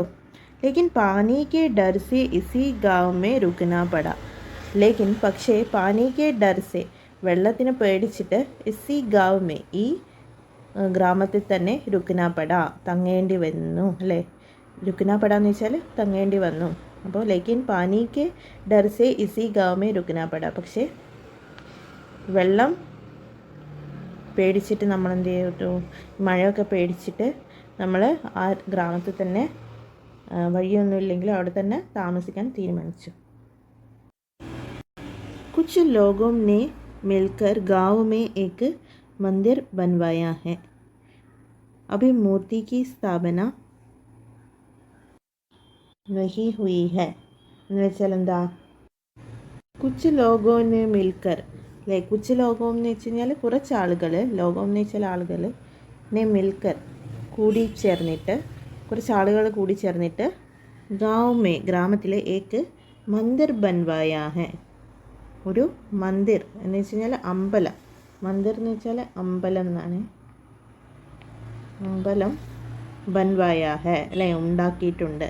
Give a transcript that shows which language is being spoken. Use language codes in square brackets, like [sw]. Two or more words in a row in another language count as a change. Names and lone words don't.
[hi] लेकिन पानी के डर से इसी गाँव में रुकना पड़ा. [ml] ലേക്കിൻ പക്ഷേ [hi] पानी के डर से [ml] വെള്ളത്തിനെ പേടിച്ചിട്ട്, [hi] इसी गाँव में [ml] ഈ ഗ്രാമത്തിൽ തന്നെ [hi] रुकना पड़ा [ml] തങ്ങേണ്ടി വന്നു അല്ലേ. [hi] रुकना पड़ा [ml] എന്ന് വെച്ചാൽ തങ്ങേണ്ടി വന്നു. [hi] അപ്പോൾ लेकिन पानी के डर से इसी गांव में रुकना पड़ा. [ml] പക്ഷേ വെള്ളം പേടിച്ചിട്ട് നമ്മൾ എന്ത് ചെയ്തു, മഴയൊക്കെ പേടിച്ചിട്ട് നമ്മൾ ആ ഗ്രാമത്തിൽ തന്നെ വഴിയൊന്നുമില്ലെങ്കിൽ അവിടെ തന്നെ താമസിക്കാൻ തീരുമാനിച്ചു. [hi] कुछ लोगों ने मिलकर गांव में एक मंदिर बनवाया है. अभी मूर्ति की स्थापना नहीं हुई है. [ml] എന്ന് വെച്ചാൽ എന്താ, [hi] कुछ लोगों ने मिलकर [ml] അല്ലേ, [hi] कुछ लोग [ml] എന്ന് വെച്ച് കഴിഞ്ഞാൽ കുറച്ച് ആളുകൾ, ലോകം എന്ന് വെച്ചാൽ ആളുകൾ, [hi] ने मिलकर [ml] കൂടിച്ചേർന്നിട്ട്, കുറച്ച് ആളുകൾ കൂടിച്ചേർന്നിട്ട് ഗാവ്മേ ഗ്രാമത്തിലെ [hi] एक मंदिर बनवाया है, [ml] ഒരു മന്ദിർ എന്ന് വെച്ച് കഴിഞ്ഞാൽ അമ്പലം, മന്ദിർ എന്ന് വെച്ചാൽ അമ്പലം എന്നാണ്, അമ്പലം [hi] बनवाया है [ml] അല്ലേ, ഉണ്ടാക്കിയിട്ടുണ്ട്.